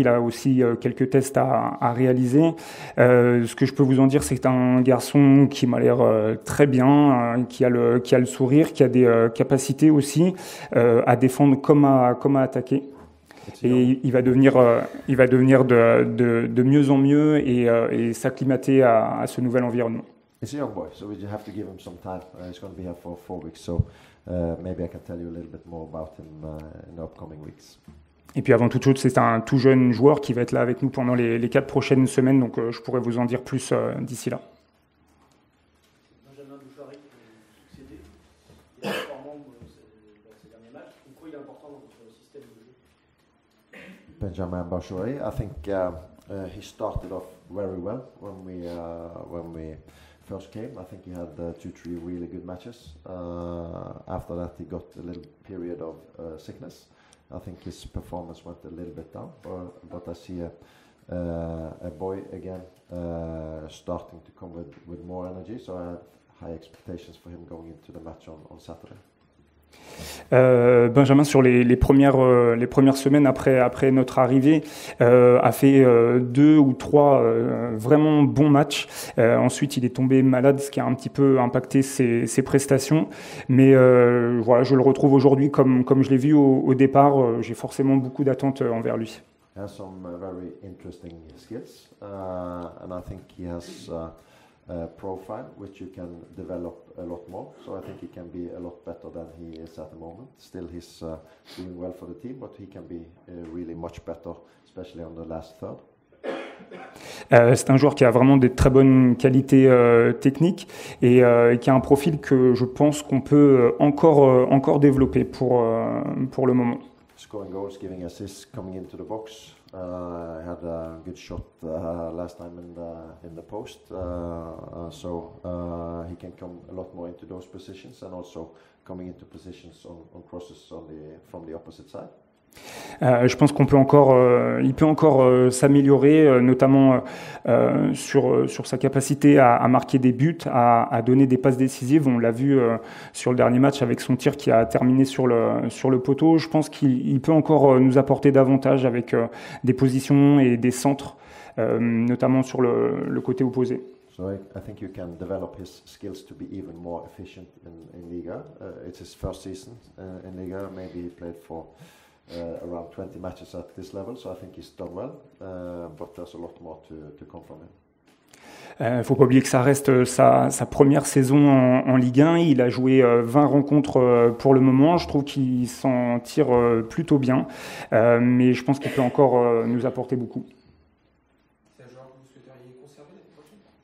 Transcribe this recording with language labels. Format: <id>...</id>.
<fr>Il a aussi quelques tests à réaliser. Ce que je peux vous en dire, c'est que c'est un garçon qui m'a l'air très bien, qui a le sourire, qui a des capacités aussi à défendre comme à attaquer. Et il va devenir de mieux en mieux et s'acclimater à ce nouvel environnement.</fr> <en>He's a young boy, so we have to give him some time. He's going to be here for 4 weeks, so maybe I can tell you a little bit more about him in the upcoming weeks.</en> <fr>Et puis avant toute chose, c'est un tout jeune joueur qui va être là avec nous pendant les 4 prochaines semaines, donc je pourrais vous en dire plus d'ici là. Benjamin Bouchard, succédé, il est performant dans ces derniers matchs. Pourquoi il est important Benjamin Bachouri.</fr> <en>I think he started off very well when we first came. I think he had 2-3 really good matches. After that, he got a little period of sickness. I think his performance went a little bit down, but I see a boy again starting to come with more energy. So I have high expectations for him going into the match on Saturday.</en> <fr>Benjamin, sur les premières semaines après notre arrivée, a fait 2 ou 3 vraiment bons matchs. Ensuite, il est tombé malade, ce qui a un petit peu impacté ses prestations. Mais voilà, je le retrouve aujourd'hui comme je l'ai vu au départ. J'ai forcément beaucoup d'attentes envers lui.</fr> <en>He has some very interesting skills, and I think he has a profile which you can develop a lot more. So I think he can be a lot better than he is at the moment. Still, he's doing well for the team, but he can be really much better, especially on the last third.</en> <fr>C'est un joueur qui a vraiment des très bonnes qualités techniques et qui a un profil que je pense qu'on peut encore développer pour le moment.</fr> <en>Scoring goals, giving assists, coming into the box. He had a good shot last time in the post, so he can come a lot more into those positions, and also coming into positions on crosses from the opposite side.</en> <fr>Je pense qu'il peut encore s'améliorer, notamment sur sa capacité à marquer des buts, à donner des passes décisives. On l'a vu sur le dernier match avec son tir qui a terminé sur le poteau. Je pense qu'il peut encore nous apporter davantage avec des positions et des centres, notamment sur le côté opposé.</fr> <en>So I think you can develop his skills to be even more efficient in Liga. It's his first season in Liga. Maybe he played for around 20 matches at this level, so I think he's done well, but there's a lot more to come from him.</en> <fr>Faut pas oublier que ça reste sa première saison en Ligue 1. Il a joué 20 rencontres pour le moment. Je trouve qu'il s'en tire plutôt bien, mais je pense qu'il peut encore nous apporter beaucoup. C'est un joueur que vous souhaiteriez conserver l'année prochaine?</fr>